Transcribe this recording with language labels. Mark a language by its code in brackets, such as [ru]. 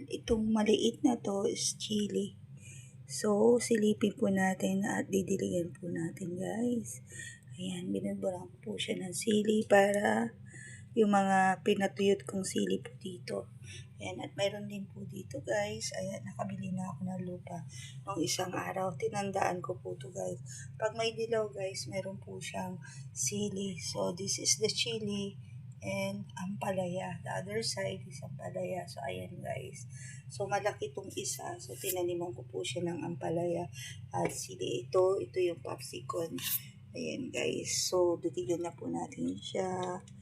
[tl] Itong maliit na to is chili. So, silipin po natin at didiligan po natin guys. Ayan, binudburan po siya ng sili para yung mga pinatuyot kong sili po dito. Ayan, at mayroon din po dito guys. Ayan, nakabili na ako ng lupa nung isang araw. Tinandaan ko po to guys. Pag may dilaw guys, mayroon po siyang sili. [en] So, this is the chili and ampalaya. The other side is ampalaya. [tl] So, ayan guys. So, malaki itong isa. So, tinaniman ko po siya ng ampalaya at sili. Ito yung popsicon. Ayan guys. So, ditigan na po natin siya.